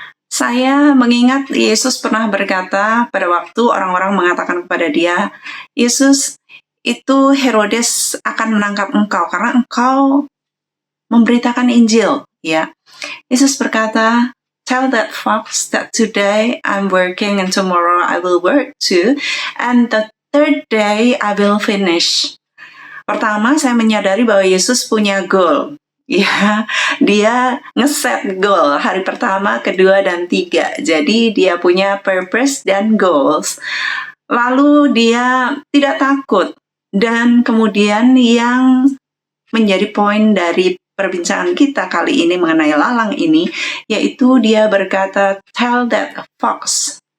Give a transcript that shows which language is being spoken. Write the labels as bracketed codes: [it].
[id] Saya mengingat Yesus pernah berkata pada waktu orang-orang mengatakan kepada dia, Yesus, itu Herodes akan menangkap engkau karena engkau memberitakan Injil, ya. Yesus berkata, [en] tell that fox that today I'm working and tomorrow I will work too, and the third day I will finish. [id] Pertama, saya menyadari bahwa Yesus punya goal. Ya, dia ngeset goal hari pertama, kedua, dan tiga. Jadi dia punya purpose dan goals. Lalu dia tidak takut. Dan kemudian yang menjadi poin dari perbincangan kita kali ini mengenai lalang ini, yaitu dia berkata, [en] tell that fox.